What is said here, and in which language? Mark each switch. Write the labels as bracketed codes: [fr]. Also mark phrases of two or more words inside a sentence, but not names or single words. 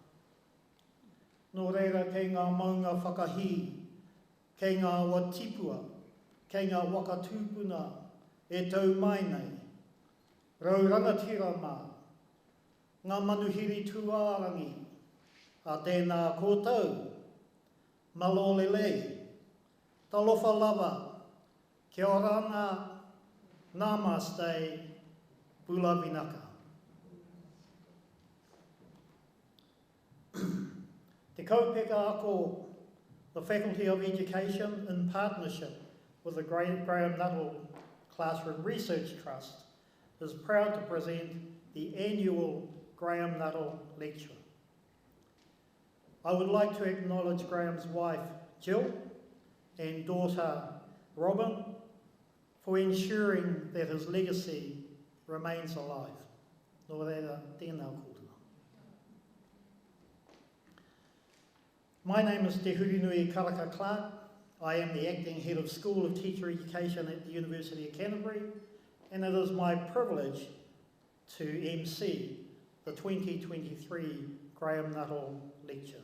[mi] Nō reira kei ngā maunga whakahi, kei ngā watipua, kei ngā wakatūpuna e tau mai nei, rau rangatira mā, ngā manuhiri Tūhourangi, a tēnā kōtau, [sm] malolelei, talofa lava, [rar] kia oranga, namaste, pulavinaka. [mi] Te kaupeka ako, [en] the Faculty of Education, in partnership with the Graham Nuthall Classroom Research Trust, is proud to present the annual Graham Nuthall Lecture. I would like to acknowledge Graham's wife, Jill, and daughter, Robin, for ensuring that his legacy remains alive. [mi] Nō reira, tēnā kōtuna. [en] My name is Te Hurinui Karaka Clark. I am the Acting Head of School of Teacher Education at the University of Canterbury, and it is my privilege to MC the 2023 Graham Nuthall Lecture.